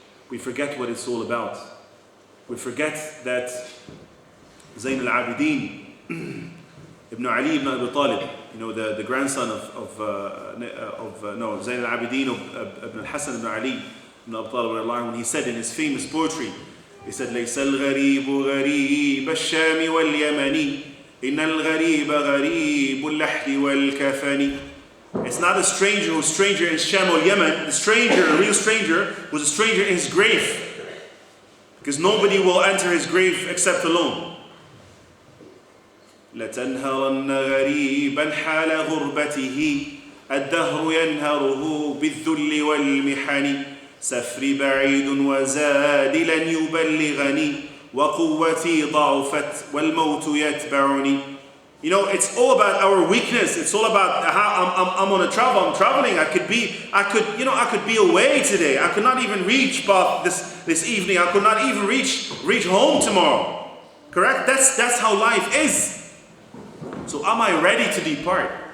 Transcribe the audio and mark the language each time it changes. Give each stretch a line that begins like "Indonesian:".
English: We forget what it's all about. We forget that Zayn al-Abidin, Ibn Ali ibn Abi Talib, you know, the grandson of Zayn al-Abidin of Ibn al-Hasan ibn Ali ibn Abi Talib, when he said in his famous poetry, he said,
Arabic: ليس الغريب غريب الشام واليمن إن الغريب غريب اللحد والكفن.
English: It's not a stranger who's stranger in Sham or Yemen. The stranger, a real stranger, was a stranger in his grave. Because nobody will enter his grave except alone.
Arabic: لتنهرن غريبا حال غربته الدهر ينهره بالذل والمحن سفري بعيد وزادي لن يبلغني وقوتي ضعفت والموت يتبعني.
English: You know, it's all about our weakness. It's all about how I'm on a travel. I'm traveling. I could be away today. I could not even reach Bath this evening. I could not even reach home tomorrow. Correct? That's how life is. So am I ready to depart?